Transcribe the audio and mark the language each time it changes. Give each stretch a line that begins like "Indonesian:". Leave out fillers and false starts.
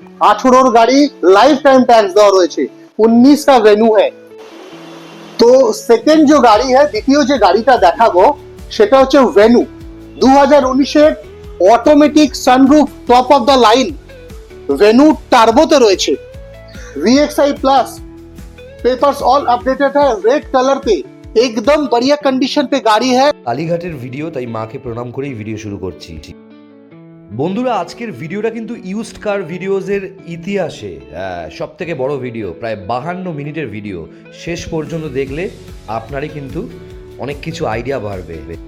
Bangla: 18 গাড়ি life টাइम tax দেওয়া রয়েছে।
Hindi: 19 का वेन्यू है।
Bangla: তো সেকেন্ড যে গাড়ি है, দ্বিতীয় যে গাড়িটা দেখাবো সেটা হচ্ছে ভেনু 2019 এর automatic sunroof top of the line venue টার্বোতে রয়েছে।
Hindi: VXI plus papers all updated है, रेड कलर पे एकदम बढ़िया कंडीशन पे गाड़ी है।
Bangla: কালীঘাটের ভিডিও, তাই মাকে প্রণাম করেই ভিডিও শুরু করছি। বন্ধুরা, আজকের ভিডিওটা কিন্তু ইউজড কার ভিডিওজের ইতিহাসে সব থেকে বড় ভিডিও, প্রায় 52 মিনিটের ভিডিও। শেষ পর্যন্ত দেখলে আপনারই কিন্তু অনেক কিছু আইডিয়া বাড়বে।